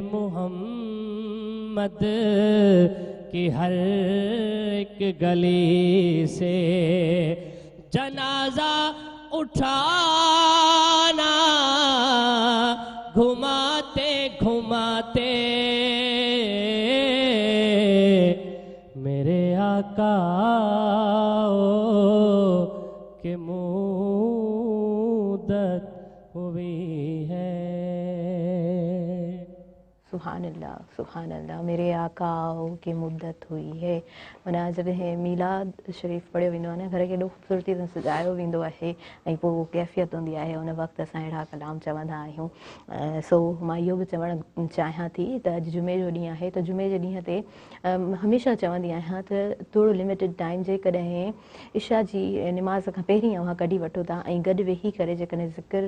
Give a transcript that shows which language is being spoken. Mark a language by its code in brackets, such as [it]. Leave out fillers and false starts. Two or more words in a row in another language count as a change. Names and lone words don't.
[ur] محمد کی ہر ایک گلی سے جنازہ اٹھانا گھماتے گھماتے میرے آقا کہ مدت ہوئی ہے سبحان اللہ میرے آقا کی مدت ہوئی ہے [sd] माना जॾहिं मीलाद शरीफ़ पढ़ियो वेंदो आहे न घर खे एॾो ख़ूबसूरती सां सजायो वेंदो आहे ऐं पोइ कैफ़ियत हूंदी आहे उन वक़्तु असां अहिड़ा कलाम चवंदा आहियूं सो मां इहो बि चवणु चाहियां थी त अॼु जुमे जो ॾींहुं आहे त जुमे जे ॾींहं ते हमेशह चवंदी आहियां त थोरो [en] limited time [sd] जेकॾहिं इशा जी निमाज़ खां पहिरीं अव्हां कढी वठो था ऐं गॾु वेही करे जेकॾहिं ज़िक्र